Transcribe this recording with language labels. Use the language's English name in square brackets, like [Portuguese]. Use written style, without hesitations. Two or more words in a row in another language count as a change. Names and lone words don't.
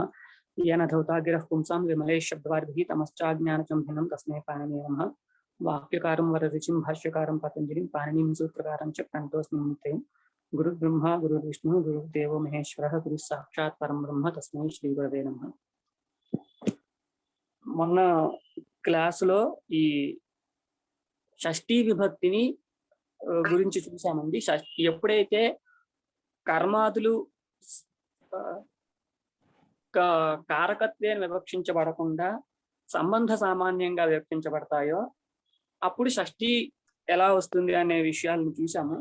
[Sanskrit] येन धौतागिरः पुंसां विमलेः शब्दवारिभिः तमश्चाज्ञानचम्भिनं तस्मै पाणिनिये नमः। वाक्यकारं वररुचिं भाष्यकारं पतंजलिं पाणिनिं सूत्रकारं च प्रणतोऽस्मि नित्ये। गुरुर्ब्रह्मा गुरुर्विष्णुः गुरुर्देवो महेश्वरः गुरुः साक्षात् परं ब्रह्म तस्मै श्रीगुरवे नमः। [Telugu] మొన్న క్లాసులో ఈ షష్ఠీ విభక్తిని గురించి చూసామండి. ఎప్పుడైతే కర్మాదులు కారకత్వేన వివక్షించబడకుండా సంబంధ సామాన్యంగా వివక్షించబడతాయో అప్పుడు షష్ఠీ ఎలా వస్తుంది అనే విషయాలను చూసాము.